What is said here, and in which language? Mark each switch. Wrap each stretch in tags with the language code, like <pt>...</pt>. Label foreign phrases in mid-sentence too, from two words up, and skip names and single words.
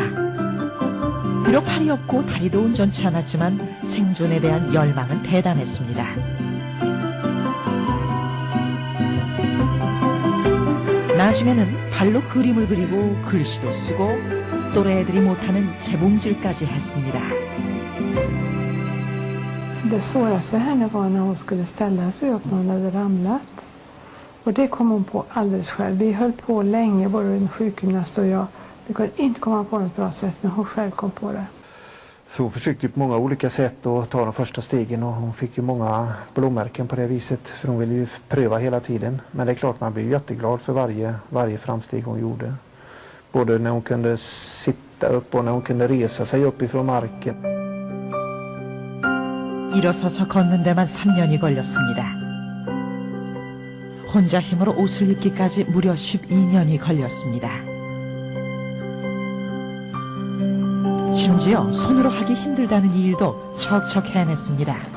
<ko>비록 팔이 없고 다리도 온전치 않았지만 생존에 대한 열망은 대단했습니다. 나중에는 발로 그림을 그리고 글씨도 쓰고 또래애들이 못하는 재봉질까지 했습니다.</ko> <sv>Det svåraste för henne var när hon skulle ställa sig upp när hon hade ramlat. Och det kom hon på alldeles själv. Vi höll på länge, både en sjukgymnast och jag. Vi kunde inte komma på något bra sätt, men hon själv kom på det. Så hon försökte på många olika sätt att ta de första stegen och hon fick ju många blåmärken på det viset för hon ville ju pröva hela tiden. Men det är klart man blir jätteglad för varje framsteg hon gjorde. Både när hon kunde sitta upp och när hon kunde resa sig upp ifrån marken.</sv> <ko>일어서서 걷는 데만 3년이 걸렸습니다. 혼자 힘으로 옷을 입기까지 무려 12년이 걸렸습니다. 심지어 손으로 하기 힘들다는 이 일도 척척 해냈습니다.</ko>